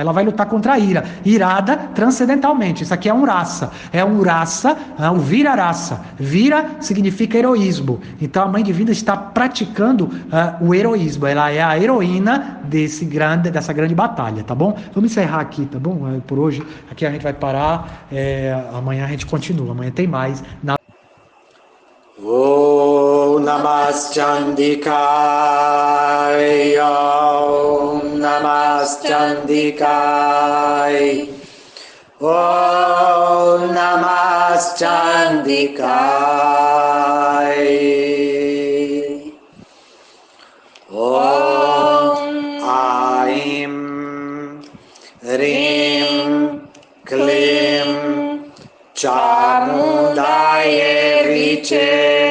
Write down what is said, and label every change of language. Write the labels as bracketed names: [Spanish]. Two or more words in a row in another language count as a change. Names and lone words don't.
[Portuguese] Ela vai lutar contra a ira, irada transcendentalmente. Isso aqui é um raça, o vira-raça. Vira significa heroísmo. Então a Mãe Divina está praticando o heroísmo. Ela é a heroína dessa grande batalha, tá bom? Vamos encerrar aqui, tá bom? Por hoje, aqui a gente vai parar. Amanhã a gente continua. Amanhã tem mais. [Sanskrit] ॐ नमश्चण्डिकायै, ॐ नमश्चण्डिकायै, ॐ नमश्चण्डिकायै, ॐ ऐं ह्रीं क्लीं चामुण्डायै विच्चे.